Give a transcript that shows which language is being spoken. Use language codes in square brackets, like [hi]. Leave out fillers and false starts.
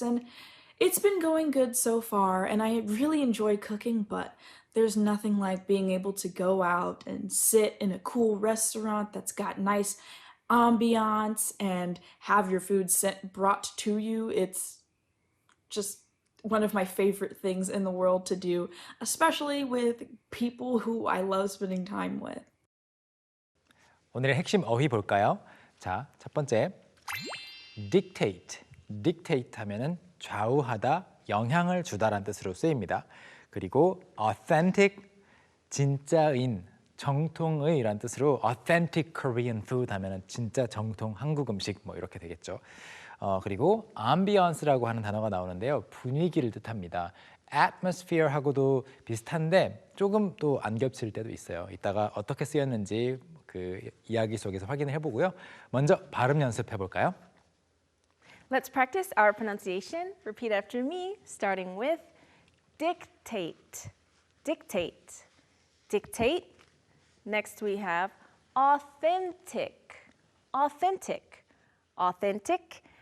[en] And it's been going good so far, and I really enjoy cooking, but there's nothing like being able to go out and sit in a cool restaurant that's got nice ambiance and have your food brought to you. It's just one of my favorite things in the world to do, especially with people who I love spending time with. [ko] 오늘의 핵심 어휘 볼까요? 자, 첫 번째, dictate. dictate 하면은 좌우하다, 영향을 주다라는 뜻으로 쓰입니다. 그리고 authentic, 진짜인, 정통의라는 뜻으로 authentic Korean food 하면은 진짜 정통 한국 음식 뭐 이렇게 되겠죠. 그리고 ambiance라고 하는 단어가 나오는데요. 분위기를 뜻합니다. atmosphere하고도 비슷한데 조금 또 안 겹칠 때도 있어요. 이따가 어떻게 쓰였는지 그 이야기 속에서 확인을 해보고요. 먼저 발음 연습해 볼까요? [en] Let's practice our pronunciation. Repeat after me, starting with dictate, dictate, dictate. Next we have authentic, authentic, authentic.